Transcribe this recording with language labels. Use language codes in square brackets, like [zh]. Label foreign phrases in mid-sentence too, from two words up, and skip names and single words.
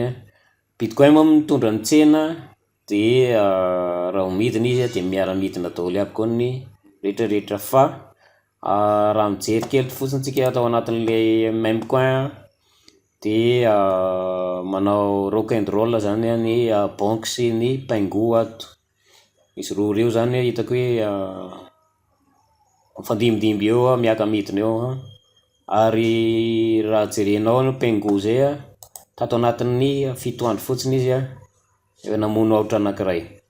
[mg] Bitcoin moa mitondra ny tsena, de raha homidina izy de miara-midina daholo aby koa ny rehetrarehetra. Fa raha mijery kely fotsiny tsika atao anatin'le [en] meme coin, [mg] de manao [en] rock and roll [mg] zany ny Bonk sy ny Pingu ato. Izy roa reo zany hitako hoe mifandimidimby eo miaka-midina eo. Ary raha jerenao ny Pingu zay tato anatin'ny 7 andro fotsiny izy efa namono aotra anankiray.